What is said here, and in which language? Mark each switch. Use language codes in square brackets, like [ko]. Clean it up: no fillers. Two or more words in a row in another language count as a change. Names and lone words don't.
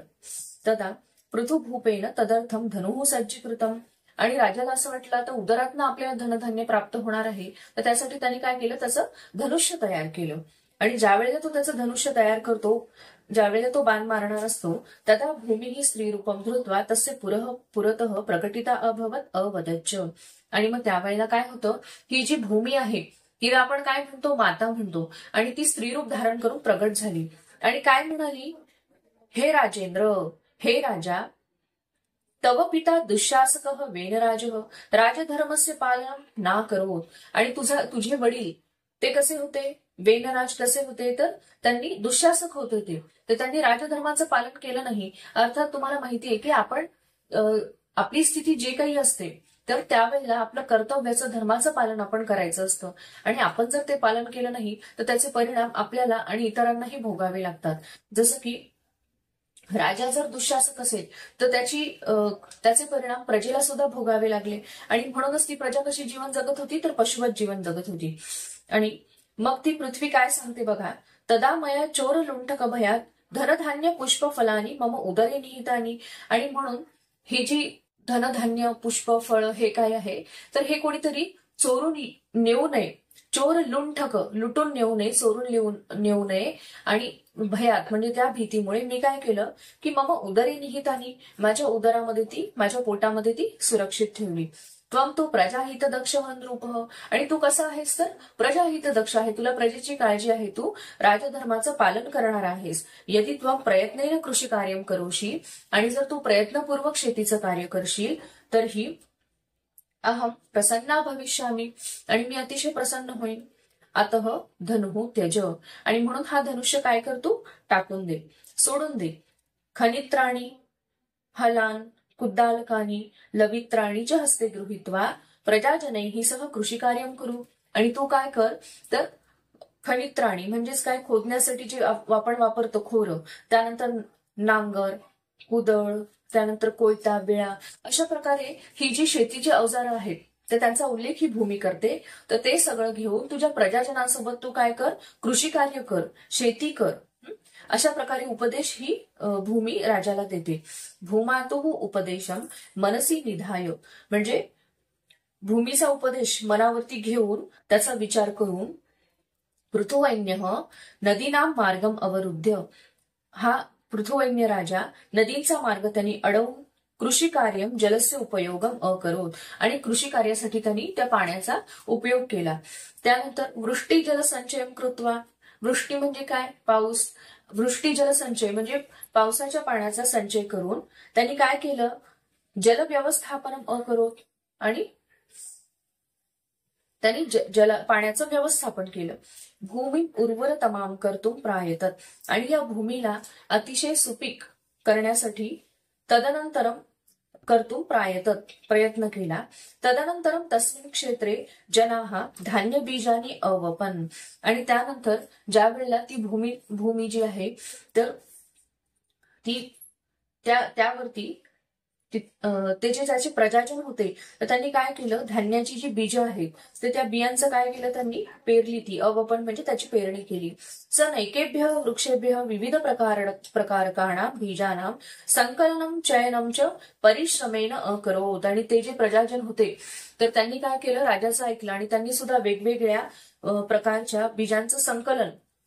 [sa] तदा पृथुभूपेन तदर्थम धनुः सज्जीकृतम. [mr] आणि राजाला असं वाटलं तर उदरातनं आपल्याला धनधान्य प्राप्त होणार आहे, तर त्यासाठी त्यांनी काय केलं, त्याचं धनुष्य तयार केलं. आणि ज्या वेळेला तो त्याचं धनुष्य तयार करतो, ज्यावेळेला तो बाण मारणार असतो, [sa] तदा भूमी ही स्त्रीरूपम धृत्वा तस्य पुरतः प्रकटिता अभवत अवदच्च. [mr] आणि मग त्यावेळेला काय होतं, ही जी भूमी आहे हिला आपण काय म्हणतो, माता म्हणतो. आणि ती स्त्रीरूप धारण करून प्रगट झाली आणि काय म्हणाली, हे राजेंद्र, हे राजा, [sa] तव पिता दुःशासकः वेनराजः राजधर्मस्य पालनं ना करोत. [mr] आणि तुझे वडील ते कसे होते, वेनराज कसे होते, तर त्यांनी दुःशासक होते ते, तर त्यांनी राजधर्माचं पालन केलं नाही. अर्थात तुम्हाला माहितीये की आपण आपली स्थिती जे काही असते तर त्यावेळेला आपलं कर्तव्याचं, धर्माचं पालन आपण करायचं असतं, आणि आपण जर ते पालन केलं नाही तर त्याचे परिणाम आपल्याला आणि इतरांनाही भोगावे लागतात. जसं की राजा जर दुःशासक असेल तर त्याचे परिणाम प्रजेला सुद्धा भोगावे लागले, आणि म्हणूनच ती प्रजा कशी जीवन जगत होती, तर पशुवत जीवन जगत होती. आणि मग ती पृथ्वी काय सांगते बघा, [sa] तदा मया चोर लुंठक भयात धनधान्य पुष्प फलानी मम उदरे निहितानी. [mr] आणि म्हणून ही जी धनधान्य पुष्प फळ हे काय आहे, तर हे कोणीतरी चोरून नेऊ नये. चोर लुंठक, लुटून नेऊ नये, चोरून नेऊ नये. आणि भयात म्हणजे त्या भीतीमुळे मी काय केलं, की [sa] मम उदरे निहितानी, [mr] माझ्या उदरामध्ये ती, माझ्या पोटामध्ये ती सुरक्षित ठेवली. [sa] त्वम तो प्रजाहित दक्ष रूप. [mr] आणि तू कसा आहेस, तर प्रजाहित दक्ष आहे, तुला प्रजेची काळजी आहे, तू राजधर्माचं पालन करणार आहेस. [sa] यदि त्वम प्रयत्नेन कृषी कार्य करोशी, [mr] आणि जर तू प्रयत्नपूर्वक शेतीचं कार्य करशील तर [sa] ही अहम प्रसन्ना भविष्यामी, [mr] आणि मी अतिशय प्रसन्न होईन. [sa] अतः धनुः त्यज. [mr] आणि म्हणून हा धनुष्य काय करतो, टाकून दे, सोडून दे. [sa] खनित्राणी हलान कुद्दालकानी लवित्राणी च हस्ते गृहीत्वा प्रजाजनैः सह कृषीकार्यं करू. [mr] आणि तू काय कर, तर खनित्राणी म्हणजेच काय, खोदण्यासाठी जे आपण वापरतो खोरं, त्यानंतर नांगर, कुदळ, त्यानंतर कोयता, बिळा, अशा प्रकारे ही जी शेतीची अवजारं आहेत तर त्यांचा उल्लेख ही भूमी करते. तर ते सगळं घेऊन तुझ्या प्रजाजनांसोबत तू काय कर, कृषी कार्य कर, शेती कर. अशा प्रकारे उपदेश ही भूमी राजाला देते. [sa] भूमातुः उपदेशम मनसी निधाय. [mr] म्हणजे भूमीचा उपदेश मनावरती घेऊन त्याचा विचार करून [sa] पृथुवैन्यः नदीनां मार्गम अवरुद्ध. [mr] हा पृथुवैन्य राजा नदीचा मार्ग त्यांनी अडवून [sa] कृषी कार्य जलस्य उपयोगम अकरोत. [mr] आणि कृषी कार्यासाठी त्यांनी त्या पाण्याचा उपयोग केला. [sa] त्यानंतर वृष्टी जलसंचयम कृत्वा. [mr] वृष्टी म्हणजे काय, पाऊस. वृष्टी जलसंचय म्हणजे पावसाच्या पाण्याचा संचय करून त्यांनी काय केलं, जल व्यवस्थापन अकरोत. आणि त्यांनी पाण्याचं व्यवस्थापन केलं. [sa] भूमी उर्वरतमाम कर्तुम प्रायतत. [mr] आणि या भूमीला अतिशय सुपीक करण्यासाठी [sa] तदनंतरम कर्तुम प्रायतत, [mr] प्रयत्न केला. [sa] तदनंतरम तस्मिन् क्षेत्रे जनाः धान्य बीजानी अवपन. [mr] आणि त्यानंतर ज्या वेळेला ती भूमी जी आहे तर ती त्यावरती ते जे त्याचे प्रजाजन होते तर त्यांनी काय केलं, धान्याची जी बीज आहेत तर त्या बियांचं काय केलं, त्यांनी पेरली, ती अवपन म्हणजे त्याची पेरणी केली. [sa] स नैकेभ्य वृक्षेभ्य विविध प्रकारकाणां बीजानां संकलनम चयनम च परिश्रमेन अकरोत. [mr] आणि ते जे प्रजाजन होते तर त्यांनी काय केलं, राजाचं ऐकलं आणि त्यांनी सुद्धा वेगवेगळ्या प्रकारच्या बीजांचं संकलन केलं.